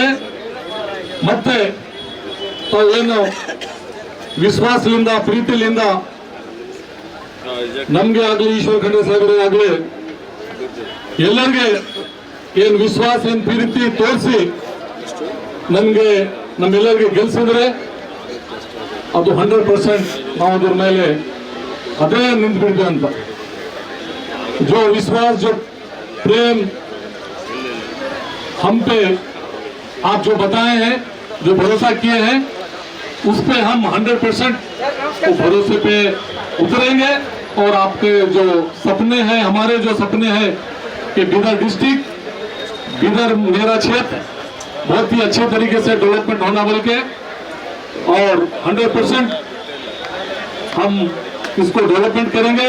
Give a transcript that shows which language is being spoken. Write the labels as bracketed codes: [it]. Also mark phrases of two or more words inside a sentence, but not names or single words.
[kn] ಮತ್ತೆ ತಾವೇನು ವಿಶ್ವಾಸದಿಂದ, ಪ್ರೀತಿಯಿಂದ ನಮ್ಗೆ ಆಗ್ಲಿ, ಈಶ್ವರ ಖಂಡ್ರೆ ಸಾಹೇಬರೇ ಆಗ್ಲಿ, ಎಲ್ಲರಿಗೆ ಏನ್ ವಿಶ್ವಾಸ, ಏನ್ ಪ್ರೀತಿ ತೋರಿಸಿ ನಮ್ಗೆ ನಮ್ಮೆಲ್ಲರಿಗೆ ಗೆಲ್ಸಿದ್ರೆ ಅದು 100% ನಾವು ಅದ್ರ ಮೇಲೆ ಅದೇ ನಿಂತ್ಬಿಡ್ತೀವಿ ಅಂತ. [hi] जो विश्वास, जो प्रेम हम पे आप जो बताए हैं, जो भरोसा किए हैं, उस पे हम 100% भरोसे पे उतरेंगे और आपके जो सपने हैं, हमारे जो सपने हैं कि बीदर डिस्ट्रिक्ट, बीदर मेरा क्षेत्र बहुत ही अच्छे तरीके से डेवलपमेंट होना बोल के, और 100% हम इसको डेवलपमेंट करेंगे।